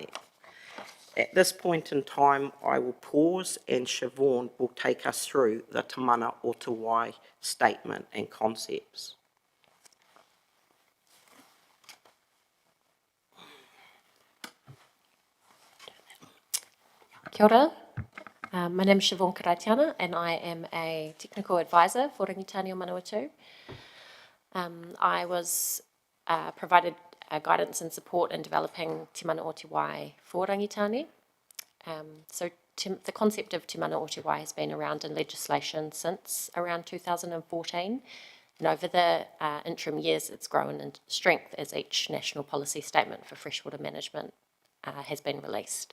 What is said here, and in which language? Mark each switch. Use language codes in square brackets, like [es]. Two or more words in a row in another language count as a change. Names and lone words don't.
[en] At this point in time, I will pause and Siobhan will take us through the Te Mana o Te Wai statement and concepts. [mi] Kia ora. [en] My name is Siobhan Karatiana and I am a technical advisor for Rangitāne o Manawatū. I was provided guidance and support in developing Te Mana o Te Wai for Rangitāne. The concept of Te Mana o Te Wai has been around in legislation since around 2014, and over the interim years it's grown in strength as each national policy statement for freshwater management has been released.